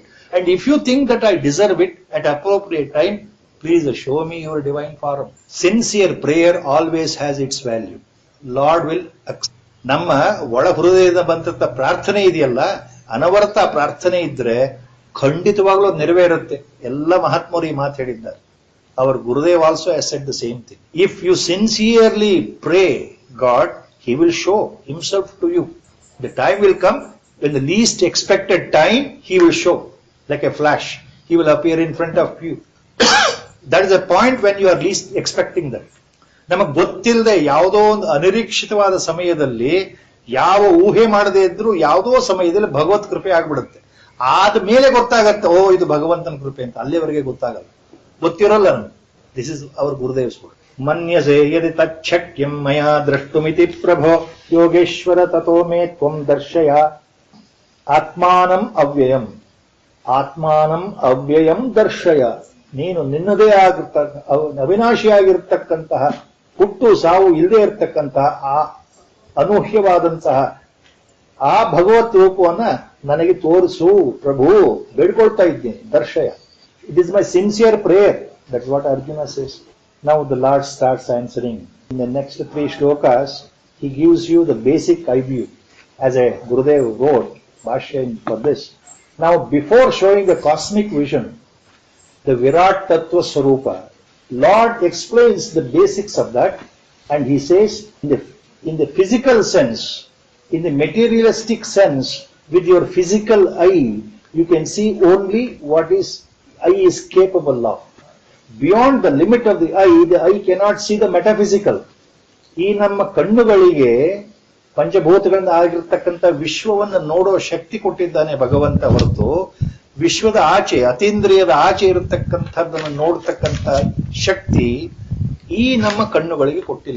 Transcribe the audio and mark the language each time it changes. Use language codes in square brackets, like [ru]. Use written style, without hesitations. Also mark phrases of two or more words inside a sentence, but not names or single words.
[en] And if you think that I deserve it at appropriate time, please show me your divine form. Sincere prayer always has its value. Lord will [kn] ನಮ್ಮ ಒಳ ಹೃದಯದ ಬಂದಂತ ಪ್ರಾರ್ಥನೆ ಇದೆಯಲ್ಲ, ಅನವರತ ಪ್ರಾರ್ಥನೆ ಇದ್ರೆ ಖಂಡಿತವಾಗ್ಲೂ ನೆರವೇರುತ್ತೆ. ಎಲ್ಲ ಮಹಾತ್ಮರು ಈ ಮಾತು ಹೇಳಿದ್ದಾರೆ. [en] Our Gurudev also has said the same thing. If you sincerely pray God, He will show Himself to you. The time will come when the least expected time He will show. Like a flash, He will appear in front of you. That is a point when you are least expecting that. [kn] ನಮಗೆ ಗೊತ್ತಿಲ್ಲದೆ ಯಾವುದೋ ಒಂದು ಅನಿರೀಕ್ಷಿತವಾದ ಸಮಯದಲ್ಲಿ, ಯಾವ ಊಹೆ ಮಾಡದೇ ಇದ್ರೂ ಯಾವುದೋ ಸಮಯದಲ್ಲಿ ಭಗವತ್ ಕೃಪೆ ಆಗ್ಬಿಡುತ್ತೆ. ಆದ ಮೇಲೆ ಗೊತ್ತಾಗತ್ತೆ, ಓ ಇದು ಭಗವಂತನ ಕೃಪೆ ಅಂತ. ಅಲ್ಲಿವರೆಗೆ ಗೊತ್ತಾಗಲ್ಲ, ಗೊತ್ತಿರಲ್ಲ ನಮ್ಗೆ. [en] This is our Gurudev school. [sa] ಮನ್ಯಸೆ ಯದಿ ತಚ್ಛಕ್ಯಂ ಮಯಾ ದ್ರಷ್ಟುಮಿತಿ ಪ್ರಭೋ ಯೋಗೇಶ್ವರ ತತೋ ಮೇ ತ್ವಂ ದರ್ಶಯ ಆತ್ಮಾನಂ ಅವ್ಯಯಂ. ಆತ್ಮಾನಂ ಅವ್ಯಯಂ ದರ್ಶಯ. [kn] ನೀನು ನಿನ್ನದೇ ಅವಿನಾಶಿಯಾಗಿರ್ತಕ್ಕಂತಹ, ಹುಟ್ಟು ಸಾವು ಇಲ್ಲದೆ ಇರತಕ್ಕಂತಹ ಆ ಅನೂಹ್ಯವಾದಂತಹ ಆ ಭಗವತ್ ರೂಪವನ್ನ ನನಗೆ ತೋರಿಸು ಪ್ರಭು, ಬೇಡ್ಕೊಳ್ತಾ ಇದ್ದೀನಿ. ದರ್ಶಯ. [en] It is my sincere prayer. That's what Arjuna says. Now the Lord starts answering. In the next 3 shlokas, He gives you the basic idea as a Gurudev wrote, Bhashya for this. Now before showing the cosmic vision, the [sa] विराट तत्त्व स्वरूप, [en] Lord explains the basics of that, and He says, in the physical sense, in the materialistic sense, with your physical eye, you can see only what is eye is capable of. Beyond the limit of the eye cannot see the metaphysical. [kn] ಈ ನಮ್ಮ ಕಣ್ಣುಗಳಿಗೆ ಪಂಚಭೂತಗಳಿಂದ ಆಗಿರ್ತಕ್ಕಂಥ ವಿಶ್ವವನ್ನು ನೋಡೋ ಶಕ್ತಿ ಕೊಟ್ಟಿದ್ದಾನೆ ಭಗವಂತ ಹೊರತು, ವಿಶ್ವದ ಆಚೆ, ಅತೀಂದ್ರಿಯದ ಆಚೆ ಇರತಕ್ಕಂಥದ್ದನ್ನು ನೋಡ್ತಕ್ಕಂಥ ಶಕ್ತಿ ಈ ನಮ್ಮ ಕಣ್ಣುಗಳಿಗೆ ಕೊಟ್ಟಿಲ್ಲ.